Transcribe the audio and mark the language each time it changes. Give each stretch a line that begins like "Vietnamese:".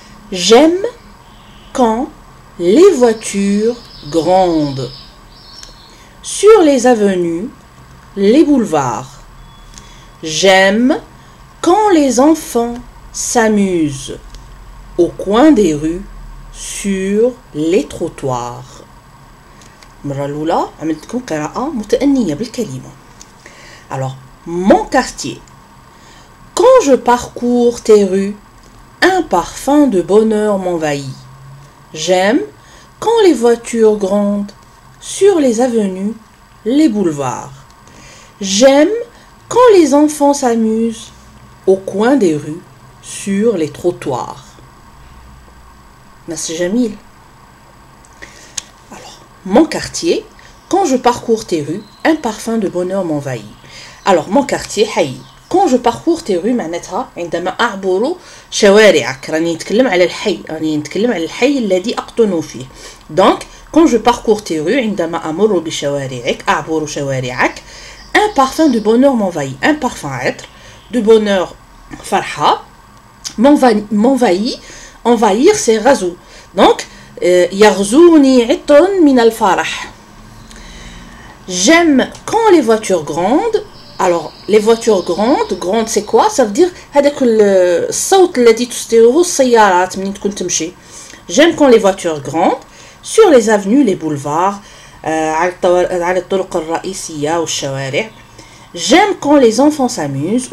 French: J'aime quand les voitures grondent sur les avenues, les boulevards. J'aime quand les enfants s'amusent au coin des rues, sur les trottoirs.
Arabic: المرة الأولى عملت لكم قراءة متأنية بالكلمة.
French: Alors, mon quartier. Quand je parcours tes rues, un parfum de bonheur m'envahit. J'aime quand les voitures grondent sur les avenues, les boulevards. J'aime quand les enfants s'amusent au coin des rues, sur les trottoirs.
Arabic: نص جميل.
French: Alors, mon quartier. Quand je parcours tes rues, un parfum de bonheur m'envahit. Alors, mon quartier حي. Quand je parcours tes rues
Arabic: معناتها عندما أعبر شوارعك. راني نتكلم على الحي، راني نتكلم على الحي الذي أقطن فيه.
French: Donc, quand je parcours tes rues
Arabic: عندما أمر بشوارعك، أعبر شوارعك،
French: un parfum de bonheur m'envahit. Un parfum عطر de bonheur فرحة m'envahit. Envahir c'est غزو.
Arabic: Donc يغزوني عطر من الفرح.
French: J'aime quand les voitures grondent. Alors les voitures grandes c'est quoi? Ça veut dire
Arabic: هذاك الصوت الذي تصدره السيارات من تكون تمشي.
French: J'aime quand les voitures grondent sur les avenues, les boulevards,
Arabic: على الطرق الرئيسية والشوارع.
French: J'aime quand les enfants s'amusent.